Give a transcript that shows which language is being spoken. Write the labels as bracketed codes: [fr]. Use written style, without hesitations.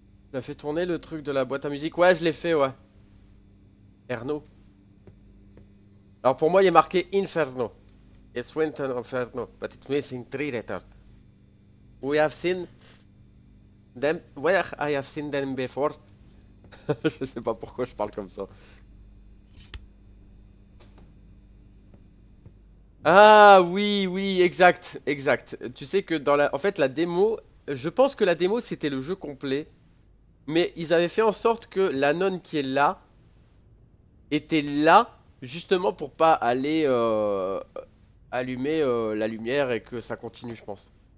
[fr] Tu as fait tourner le truc de la boîte à musique? Ouais, je l'ai fait, ouais. Erno. Alors pour moi, il est marqué Inferno. [en] It's Winter Inferno, but it's missing 3 letters. We have seen them... Where I have seen them before. [fr] Je sais pas pourquoi je parle comme ça. Ah oui, oui, exact, exact. Tu sais que dans la... En fait, la démo... Je pense que la démo, c'était le jeu complet. Mais ils avaient fait en sorte que la nonne qui est là était là, justement pour pas aller allumer la lumière et que ça continue, je pense.